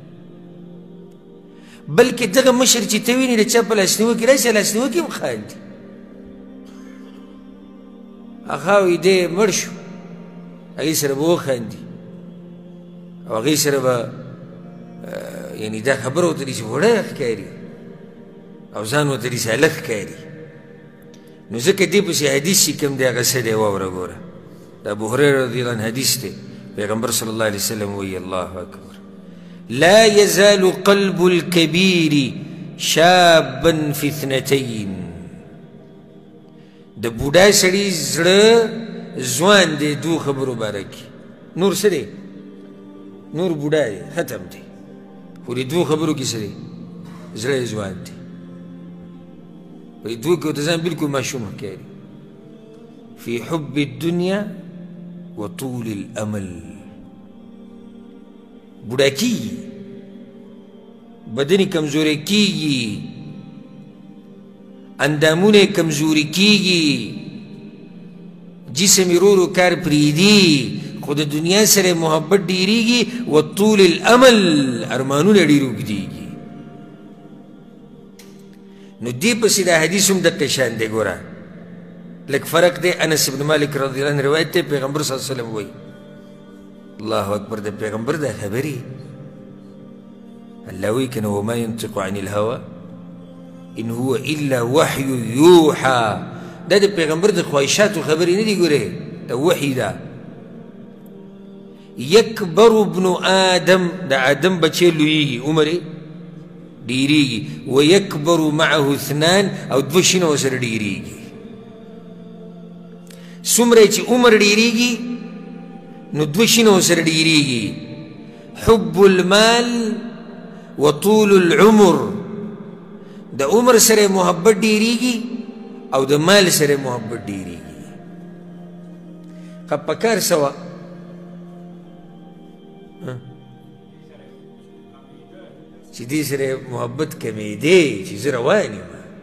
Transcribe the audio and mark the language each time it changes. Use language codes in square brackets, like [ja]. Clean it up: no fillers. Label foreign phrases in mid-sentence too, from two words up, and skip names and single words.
[ps] بلکې دغه مشر چې ته وینې د چا په لاسنیوکې راشي لاسنیوکې هم خاندي هغه وایي دی مړ شو هغې سره به وخاندي او هغې سره به یعنې دا خبره ورته دي چې وړه ښکاري او ځان ورته رساله ښکاري. نو ځکه دې پسې حدیث چې کوم دی هغه څه دی واوره ګوره. د ابوهریره رضی الله عنه حدیث دی، پیغمبر صلی الله علیه وسلم وایي [ar] الله اکبر لا يزال قلب الكبير شابا في اثنتين. [ps] د بوډا سړي زړه ځوان دی دوو خبرو باره کې. نور څه دی؟ نور بوډا دی، ختم دی. خو دې دوو خبرو کې څه دی؟ زړه یې ځوان دی. په دې دوو کې ورته ځان بلکل ماشوم ښکاري. [ar] في حب الدنيا وطول الامل. [ps] بوډا کېږي، بدن یې کمزوری کېږي، اندامونه یې کمزوري کېږي، جسم یې ورو ورو کار پرېږدي، خو د دنیا سره محبت ډېرېږي. [ar] وطول الامل، [ps] ارمانونه ډېر اوږدېږي. نو دې پسې دا حدیث هم دقه شان دی. ګوره لږ فرق دی. انس بن مالک رضی الله عنه روایت دی، پیغمبر صلی الله علیه وسلم وایي [ar] الله اکبر، [ps] د پیغمبر دا خبرې الله وایي کنه [ar] وما ينطق عن الهوى ان هو الا وحي يوحى. [ps] دا د پیغمبر د خواهشاتو خبرې نه دي. ګورې دا وحي ده. [ar] یکبر ابن آدم، [ps] د آدم بچی لویږي، عمر یې ډېرېږي. [ar] ویکبر معه اثنان، [ps] او دوه شینه ورسره ډېرېږي. څومره چې عمر ډېرېږي نو دوه شینه ورسره ډېرېږي. [ar] حب المال وطول العمر. [ps] د عمر سره محبت ډېرېږي او د مال سره محبت ډېرېږي. خو پکار څه وه؟ چې دې سره محبت کمېدی، چې زه روان یم.